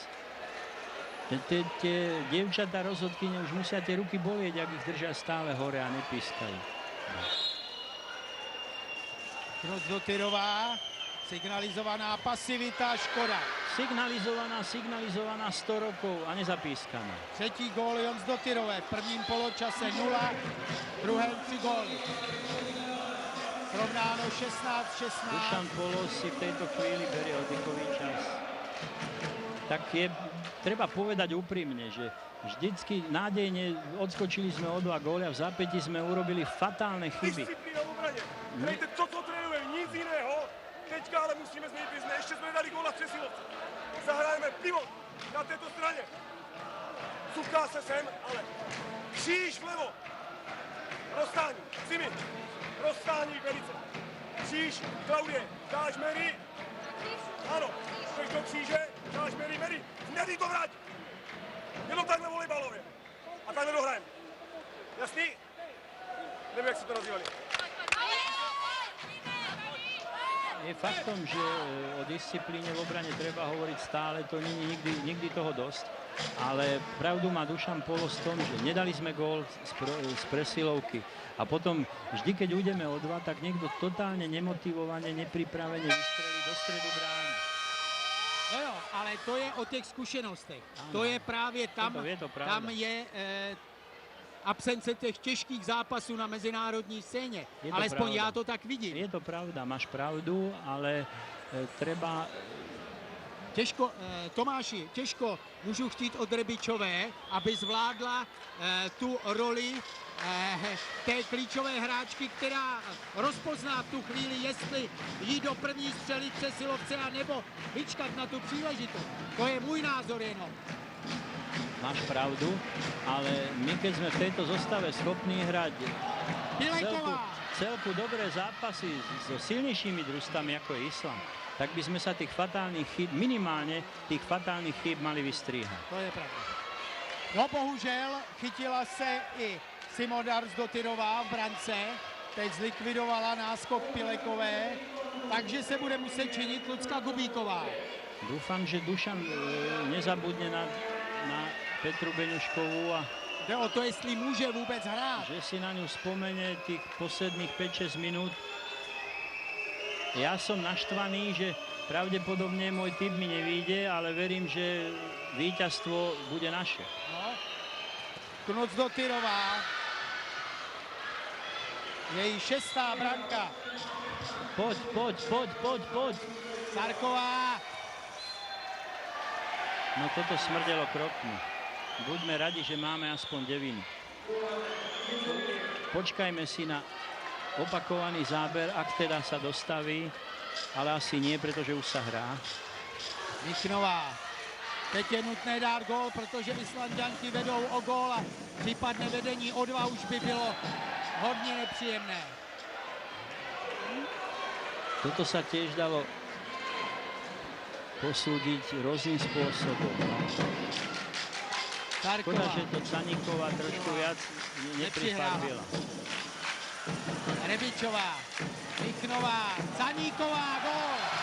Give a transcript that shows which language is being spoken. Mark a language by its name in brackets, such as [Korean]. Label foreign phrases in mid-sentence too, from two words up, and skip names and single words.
[Slovak] Tie dievčatá rozhodkyne už musia tie ruky bolieť, ak ich držia stále hore a nepískajú. Jon Zdotyrová, signalizovaná pasivita, škoda. Signalizovaná 100 rokov a nezapískaná. [Czech] Třetí gól Jon Zdotyrové, v prvním poločase 0, v druhém 3 góly. Srovnáno 16-16. [Slovak] Dušan Polos si v tejto chvíli berie oddychový čas. Tak treba povedať úprimne, že vždycky nádejne odskočili sme o 2 góly a v zápätí sme urobili fatálne chyby. [Czech] Disciplína v obraně. Hrajte to, co trénujeme, nic jiného. Teďka ale musíme změnit bizne. Ještě jsme dali góla v přesilovce. Zahrajeme pivot na této straně. Cuká se sem, ale kříž vlevo. Rozstání, Simi. Rozstání velice. Kříž, Klaudie, dáš Mary. Ano, jdeš do kříže, dáš Mary. Nedej to vrať. Jenom takhle volejbalově. A takhle dohrajeme. Jasný? Nevím, jak si to nazývali. [Slovak] Je faktom, že o disciplíne v obrane treba hovoriť stále, to nie je nikdy toho dosť. Ale pravdu má Dušan Polos v tom, že nedali sme gól z presilovky. A potom vždy, keď ujdeme o 2, tak niekto totálne nemotivovane, nepripravene vystrelí do stredu brány. [Czech] No jo, ale to je o těch zkušenostech. To je právě tam, tam je absence těch těžkých zápasů na mezinárodní scéně. Alespoň já to tak vidím. [Slovak] Je to pravda, máš pravdu, ale treba... [Czech] Těžko, Tomáši, těžko můžu chtít od Rebičové, aby zvládla tu roli té klíčové hráčky, která rozpozná v tu chvíli, jestli jít do první střely přesilovce a nebo vyčkat na tu příležitost. To je můj názor jenom. [Slovak] Máš pravdu, ale my keď sme v tejto zostave schopní hrať celku dobré zápasy so silnejšími družstvami ako je Island, tak by sme sa tých fatálnych chýb, minimálne tých fatálnych chýb mali vystríhať. To je pravda. [Czech] No bohužel chytila se i Simona Zdotyrová v brance, teď zlikvidovala náskok Pilekové, takže se bude muset činit Lucka Kubíková. [Slovak] Dúfam, že Dušan nezabudne na Petru Beňuškovú a [Czech] jde o to, jestli může vůbec hrát. [Slovak] že si na ňu spomene tých posledných 5-6 minút. Ja som naštvaný, že pravdepodobne môj tip mi nevyjde, ale verím, že víťazstvo bude naše. [Czech] No. Knut Zdotyrová. Její 6. branka. [Slovak] Poď. Sarková. No toto smrdelo krokmi. Buďme radi, že máme aspoň devinu. Počkajme si na opakovaný záber, ak teda sa dostaví, ale asi nie, pretože už sa hrá. Michnová. [Czech] Teď je nutné dát gól, protože Islanďanky vedou o gól a případné vedení o 2 už by bylo hodně nepříjemné. [Slovak] Toto sa tiež dalo posúdiť rôznym spôsobom. Škoda, že to Caníková trošku viac neprifarbila. Rebičová, Michnová, Caníková, gól!